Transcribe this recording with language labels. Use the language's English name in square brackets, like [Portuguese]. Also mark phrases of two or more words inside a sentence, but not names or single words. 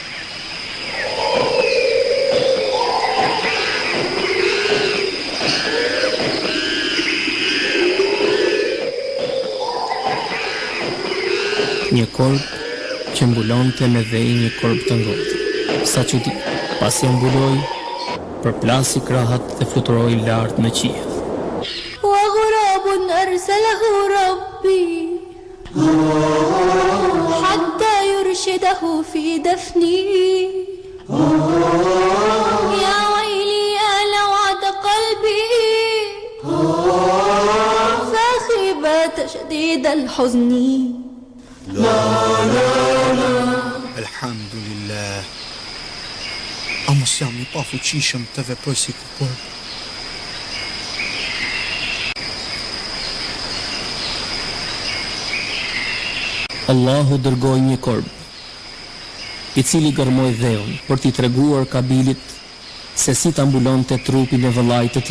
[Albanian] Një korb që mbulonte me vej një korb të ngordhur. Sa çudi, pasi e mbuloi, përplasi krahat dhe fluturoi lart në qiell. [Arabic] وغراب أرسله ربي حتى يرشده في دفني يا ويلي يا لوعة قلبي فاخبة شديد الحزن [Albanian] Elhamdulillah. A mos jam I pafuqishëm të veproj si kur. Allahu dërgoi një korb, I cili gërmoi dheun për t'i treguar Kabilit se si ta mbulonte trupin e vëllait të tij.